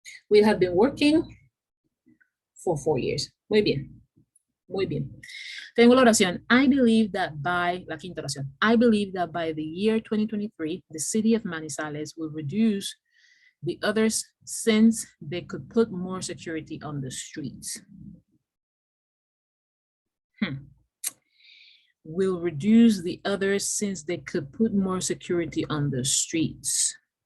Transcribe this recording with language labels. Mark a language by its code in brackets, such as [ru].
[en] We have been working for 4 years. [es] Muy bien, muy bien. Tengo la oración. [en] I believe that by, [es] la quinta oración. [en] I believe that by the year 2023, the city of Manizales will reduce the others since they could put more security on the streets. Will reduce the others since they could put more security on the streets.